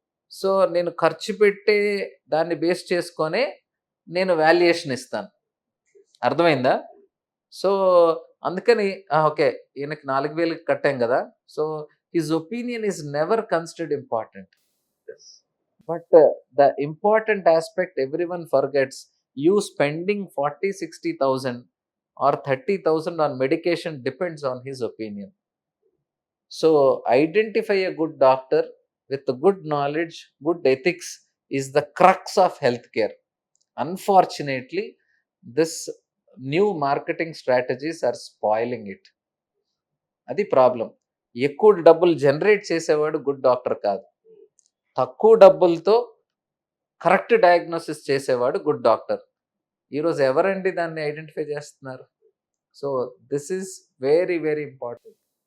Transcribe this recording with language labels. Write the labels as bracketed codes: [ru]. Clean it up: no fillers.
[te] So, నేను ఖర్చు పెట్టే దాన్ని బేస్ చేసుకొనే నేను వాల్యుయేషన్ ఇస్తాను. అర్థమైందా? సో, అందుకని ఓకే. ఈయనకి 4,000 కట్టాం గదా! [en] So, his opinion is never considered important. Yes. But the important aspect everyone forgets, you spending 40, 60,000 or 30,000 on medication depends on his opinion. So, identify a good doctor with good knowledge, good ethics is the crux of healthcare. Unfortunately, this new marketing strategies are spoiling it. [te] అది problem. ఎక్కువ డబ్బులు generate చేసేవాడు good doctor కాదు. తక్కువ డబ్బులతో correct diagnosis చేసేవాడు good doctor. ఈరోజు ఎవరండి దాన్ని ఐడెంటిఫై చేస్తున్నారు? [en] So, this is very, very important.